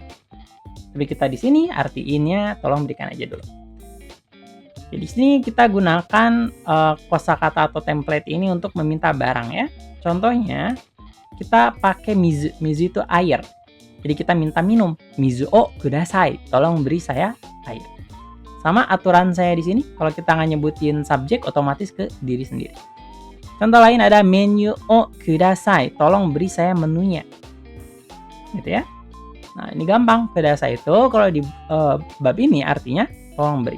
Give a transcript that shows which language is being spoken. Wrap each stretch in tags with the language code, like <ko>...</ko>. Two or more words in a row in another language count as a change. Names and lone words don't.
<id>Tapi kita di sini artiinnya tolong berikan aja dulu. Jadi di sini kita gunakan kosakata atau template ini untuk meminta barang ya. Contohnya kita pakai mizu. Mizu itu air. Jadi kita minta minum.</id> <ja>水をください.</ja> <id>Tolong beri saya air. Sama aturan saya di sini, kalau kita nggak nyebutin subjek, otomatis ke diri sendiri. Contoh lain ada</id> <ja>メニューをください,</ja> <id>tolong beri saya menunya. Gitu ya. Nah, ini gampang. Kudasai itu kalau di bab ini artinya tolong beri.</id>